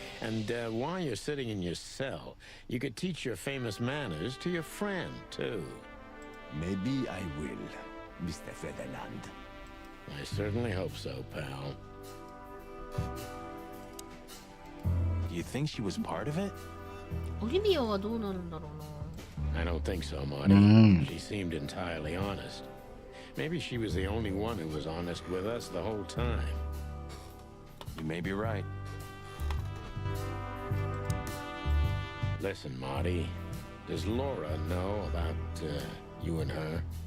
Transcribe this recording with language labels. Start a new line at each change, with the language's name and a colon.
English: And while you're sitting in your cell, you could teach your famous manners to your friend, too. Maybe I will, Mr. Federland. I certainly hope so, pal. Do you think she was part of it?
Japanese: オリビアはどうなるんだろうな。
English: I don't think so, Marty. She seemed entirely honest. Maybe she was the only one who was honest with us the whole time. You may be right. Listen, Marty. Does Laura know about you and her?